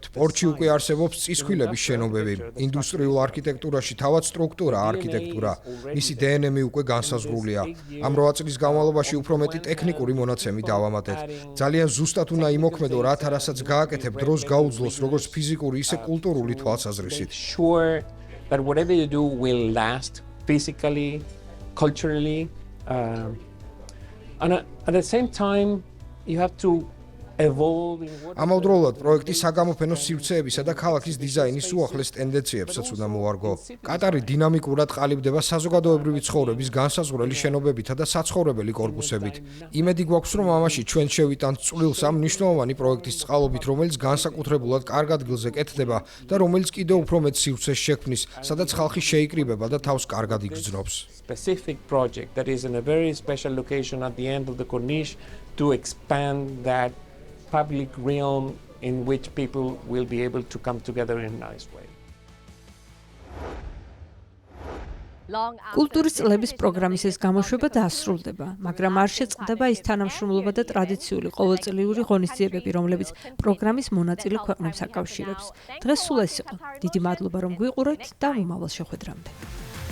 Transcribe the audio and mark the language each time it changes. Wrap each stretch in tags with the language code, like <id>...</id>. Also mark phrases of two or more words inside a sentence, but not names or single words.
<ka>პორტში უკვე არსებობს წისქვილების შენობები. ინდუსტრიულ არქიტექტურაში თავად სტრუქტურა, არქიტექტურა, მისი DNM უკვე განსაზღვრულია. ამ 8 წლის განმავლობაში უფრო მეტი ტექნიკური მონაცემი დავამატეთ. ძალიან ზუსტად უნდა იმოქმედო, რათა რასაც გააკეთებ, დროს გაუძლოს როგორც ფიზიკური, ისე კულტურული თვალსაზრისით.</ka> <en>That whatever you do will last physically, culturally, and at the same time you have to</en> <ka>ამავდროულად პროექტის საგამოფენო სივრცეებისა და ქალაქის დიზაინის უახლეს ტენდენციებსაც უნდა მოვარგო. კატარი დინამიკურად ყალიბდება საზოგადოებრივი ცხოვრების განსაზღვრელი შენობებითა და საცხოვრებელი კორპუსებით. იმედი გვაქვს, რომ ამაში ჩვენ შევიტანთ წვრილს ამ მნიშვნელოვანი პროექტის წყალობით, რომელიც განსაკუთრებულად კარგ ადგილზე კეთდება და რომელიც კიდევ უფრო მეტ სივრცეს შექმნის, სადაც ხალხი შეიკრიბება და თავს კარგად იგრძნობს.</ka> <en>Specific project that is in a very special location at the end of the corniche to expand that public realm in which people will be able to come together in a nice way.</en> <ka>კულტურის წლების პროგრამის ეს გამოშვება დაასრულდება, მაგრამ არ შეწყდება ის თანამშრომლობა და ტრადიციული ყოველწლიური ღონისძიებები, რომლებიც პროგრამის მონაწილე ქვეყნებს აკავშირებს. დღეს სულ ეს იყო. დიდი მადლობა, რომ გვიყურებთ და მომავალ შეხვედრამდე.</ka>